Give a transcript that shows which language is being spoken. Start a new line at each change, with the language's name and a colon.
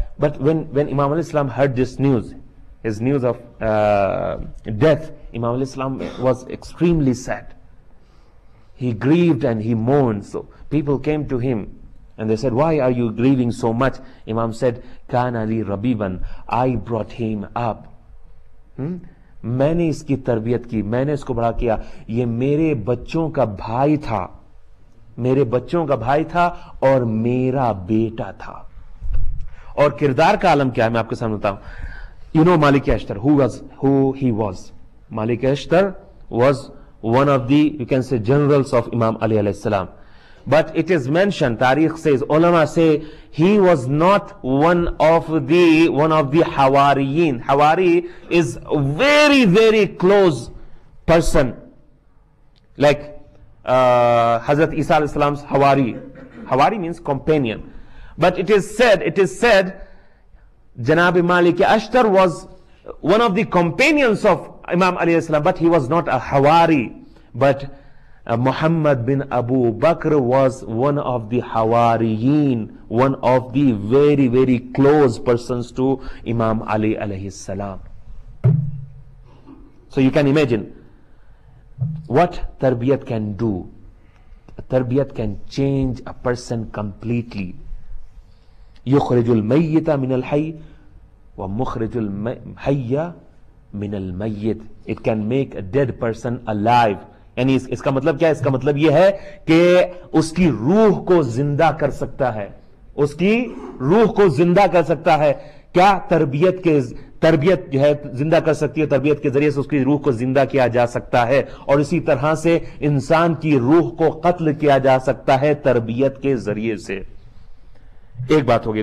English: But when Imam al-Islam heard this news, his news of death, Imam al-Islam was extremely sad. He grieved and he mourned. So people came to him and they said, why are you grieving so much? Imam said,
Arabic: Kana li Rabiban,
English: I brought him up.
Urdu: میں نے اس کی تربیت کی, میں نے اس کو بڑا کیا. یہ میرے بچوں کا بھائی تھا, میرے بچوں کا بھائی تھا اور میرا بیٹا تھا. اور کردار کا عالم کیا ہے میں آپ کے سامنے بتاؤں.
English: You know Malik Ashtar, who he was. Malik Ashtar was one of the, you can say, generals of Imam Ali alayhi salam. But it is mentioned, Tariq says, ulama say, he was not one of the Hawariyin. Hawari is a very, very close person. Like Hazrat Isa alayhi salam's Hawari. Hawari means companion. But it is said, Janab Malik Ashtar was one of the companions of Imam Ali alayhi salam, but he was not a Hawari. But Muhammad bin Abu Bakr was one of the Hawariyin, one of the very, very close persons to Imam Ali alayhi salam. So you can imagine what tarbiyat can do. Tarbiyat can change a person completely.
Arabic: يخرج الميت من الحي ومخرج الحي من الميت.
English: It can make a dead person alive.
Urdu: یعنی اس کا مطلب کیا ہے؟ اس کا مطلب یہ ہے کہ اس کی روح کو زندہ کر سکتا ہے. اس کی روح کو زندہ کر سکتا ہے. کیا؟ تربیت جو ہے زندہ کر سکتی ہے. تربیت کے ذریعے سے اس کی روح کو زندہ کیا جا سکتا ہے. اور اسی طرح سے انسان کی روح کو قتل کیا جا سکتا ہے تربیت کے ذریعے سے. ایک بات ہوگی.